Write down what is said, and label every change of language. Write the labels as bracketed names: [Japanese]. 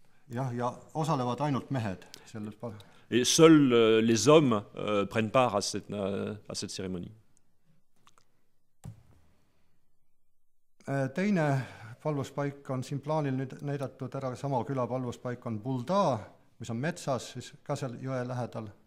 [Estonian] Jah, ja osalevad ainult mehed selles [French] Et seuls les hommes prennent part à cette cérémonie. [Estonian] Teine palvuspaik on siin plaanil nüüd näidatud ära, sama küla palvuspaik on Bulda, mis on metsas, siis ka seal jõe lähedal.